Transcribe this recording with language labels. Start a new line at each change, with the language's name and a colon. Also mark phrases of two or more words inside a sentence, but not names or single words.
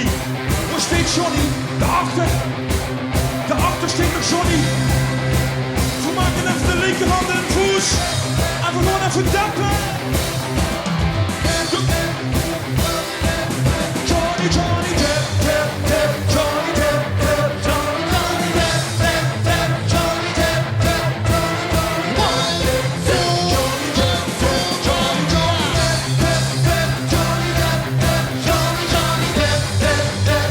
Dutch: Waar steekt Johnny? Daarachter. Daarachter steekt nog Johnny. We maken even de linkerhand en voet. En we gaan even dempen. Johnny, Johnny, tap, tap, tap. Johnny, tap, tap. Johnny, Johnny, tap, tap, tap. Johnny, tap, tap, tap. Johnny, tap, tap. Johnny, Johnny, tap, tap, tap. Johnny, tap, tap. Johnny, Johnny, tap, tap, tap.